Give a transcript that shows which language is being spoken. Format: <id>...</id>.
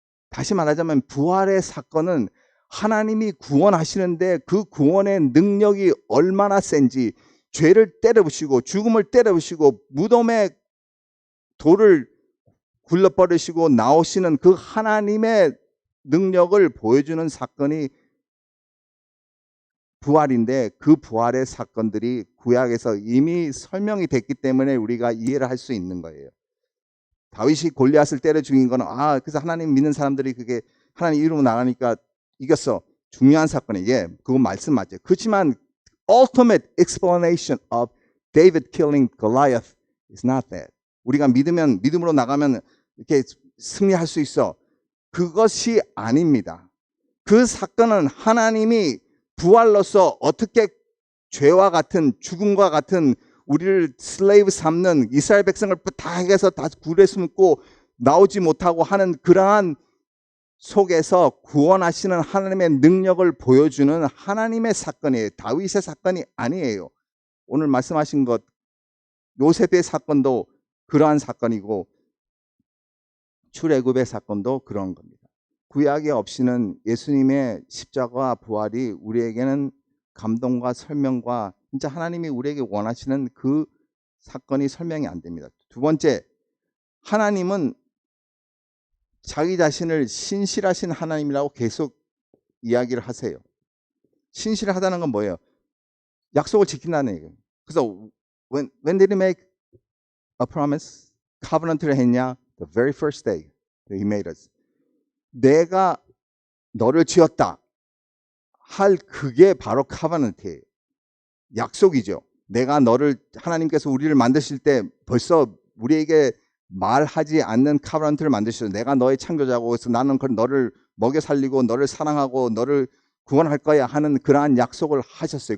<ko>다시 말하자면 부활의 사건은 하나님이 구원하시는데 그 구원의 능력이 얼마나 센지 죄를 때려부시고 죽음을 때려부시고 무덤에 돌을 굴러버리시고 나오시는 그 하나님의 능력을 보여주는 사건이 부활인데 그 부활의 사건들이 구약에서 이미 설명이 됐기 때문에 우리가 이해를 할 수 있는 거예요. 다윗이 골리앗을 때려 죽인 거는 그래서 하나님 믿는 사람들이 그게 하나님 이름으로 나가니까 이겼어. 중요한 사건이에요. 예, 그거 말씀 맞죠. 그렇지만</ko> <en>ultimate explanation of David killing Goliath is not that.</en> <ko>우리가 믿음으로 나가면 이렇게 승리할 수 있어. 그것이 아닙니다. 그 사건은 하나님이 부활로서 어떻게 죄와 같은 죽음과 같은 우리를 슬레이브 삼는 이스라엘 백성을 다 해서 다 굴에 숨고 나오지 못하고 하는 그러한 속에서 구원하시는 하나님의 능력을 보여주는 하나님의 사건이에요. 다윗의 사건이 아니에요. 오늘 말씀하신 것 요셉의 사건도 그러한 사건이고 출애굽의 사건도 그런 겁니다. 구약이 없이는 예수님의 십자가와 부활이 우리에게는 감동과 설명과 진짜 하나님이 우리에게 원하시는 그 사건이 설명이 안 됩니다. 두 번째, 하나님은 자기 자신을 신실하신 하나님이라고 계속 이야기를 하세요. 신실하다는 건 뭐예요? 약속을 지킨다는 얘기예요. 그래서</ko> <en>when did he make a promise?</en> <ko>covenant를 했냐?</ko> <en>The very first day that he made us.</en> <ko>내가 너를 지었다 할 그게 바로 카바넌트예요. 약속이죠. 내가 너를 하나님께서 우리를 만드실 때 벌써 우리에게 말하지 않는 카버넌트를 만드셨어요. 내가 너의 창조자고 그래서 나는 너를 먹여 살리고 너를 사랑하고 너를 구원할 거야 하는 그러한 약속을 하셨어요.</ko>